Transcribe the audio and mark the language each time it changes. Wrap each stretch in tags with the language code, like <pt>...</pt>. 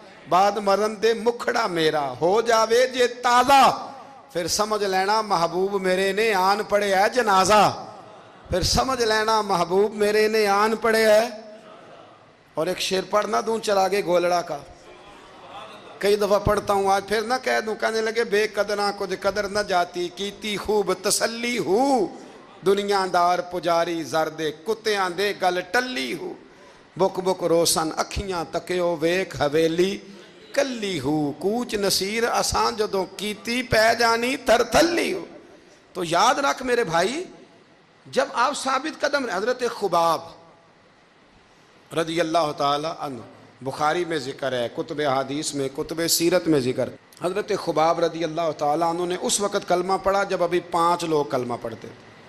<pa>بعد مرن دے مکھڑا میرا ہو جاوے جے تازہ, پھر سمجھ لینا محبوب میرے نے آن پڑے ہے جنازہ.</pa> <ur>پھر سمجھ لینا محبوب میرے نے آن پڑے ہے. اور ایک شعر پڑھنا دوں چراغے گولڑا کا, کئی دفعہ پڑھتا ہوں, آج پھر نہ کہہ دوں.</ur> <pa>کہنے لگے بے قدراں کچھ قدر نہ جاتی, کیتی خوب تسلی ہو, دنیا دار پجاری زردے کتیاں دے گل ٹلی ہو, بک بک روسن اکھیاں تکیو ویک حویلی کلی ہو, کوچ نصیر اساں جدوں کیتی پہ جانی تر تھلی ہو.</pa> <ur>تو یاد رکھ میرے بھائی, جب آپ ثابت قدم, حضرت خباب رضی اللہ تعالی عنہ, بخاری میں ذکر ہے, کتب حدیث میں, کتب سیرت میں ذکر. حضرت خباب رضی اللہ تعالی عنہ نے اس وقت کلمہ پڑھا جب ابھی 5 لوگ کلمہ پڑھتے تھے.</ur>